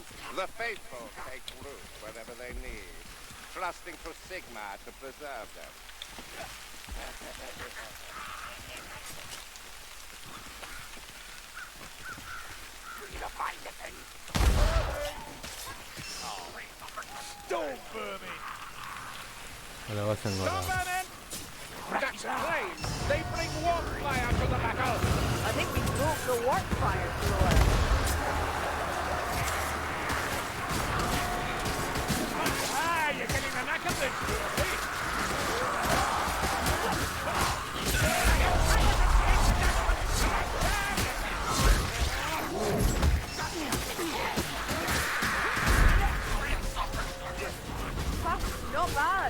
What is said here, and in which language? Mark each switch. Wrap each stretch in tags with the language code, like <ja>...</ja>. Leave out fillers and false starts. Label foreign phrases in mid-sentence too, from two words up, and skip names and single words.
<en>The faithful take root wherever they need, trusting to Sigmar to preserve them. Storm vermin!</en> <eu>Vale, bazen gora.</eu> <en>Storm vermin! That's flames! They bring warm fire to the battle! I think we broke the warp fire thrower. Ah, you're getting the knack of this, Jory! Not bad.</en>